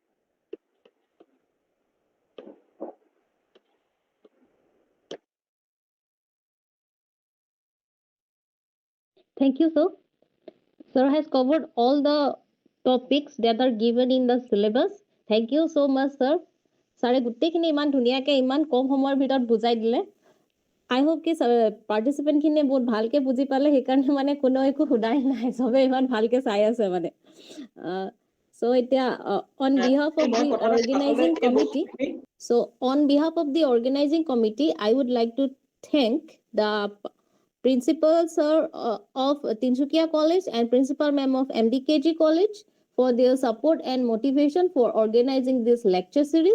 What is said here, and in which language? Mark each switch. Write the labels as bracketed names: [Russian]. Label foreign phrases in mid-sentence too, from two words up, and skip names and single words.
[English] Thank you, sir. Sir has covered all the topics that are given in the syllabus. Thank you so much, sir. [Assamese] ছাৰে গোটেইখিনি ইমান ধুনীয়াকৈ ইমান কম সময়ৰ ভিতৰ বুজাই দিলে. [English] I hope [Assamese] কি পাৰ্টিচিপেণ্ট খিনিয়ে বহুত ভালকে বুজি পালে, সেইকাৰণে মানে কোনো একো সোধাই নাই, চবে ইমান ভালকে চাই আছে মানে। [English] So এতিয়া on behalf of the organizing committee, I would like to thank the principal sir of Tinsukia College and principal ma'am of MDKG College for their support and motivation for organizing this lecture series.